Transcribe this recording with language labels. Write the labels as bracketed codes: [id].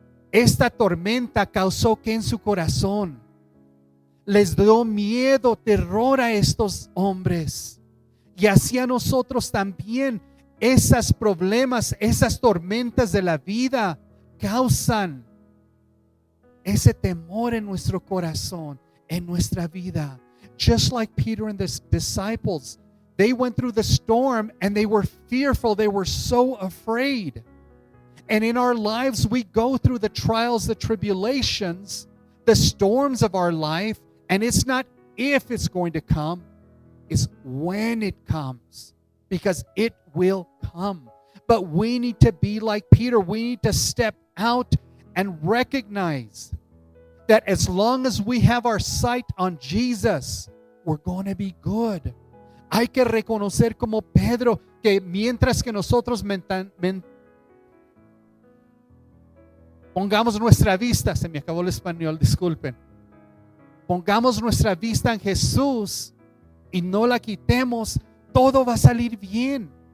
[es] esta tormenta causó que en su corazón les dio miedo, terror a estos hombres. Y así a nosotros también, esos problemas, esas tormentas de la vida causan ese temor en nuestro corazón, en nuestra vida. [en] Just like Peter and the disciples, they went through the storm and they were fearful. They were so afraid. And in our lives, we go through the trials, the tribulations, the storms of our life. And it's not if it's going to come, it's when it comes, because it will come. But we need to be like Peter. We need to step out and recognize that as long as we have our sight on Jesus, we're going to be good. [es] Hay que reconocer como Pedro que mientras que nosotros pongamos nuestra vista, se me acabó el español, disculpen. Pongamos nuestra vista en Jesús y no la quitemos, todo va a salir bien.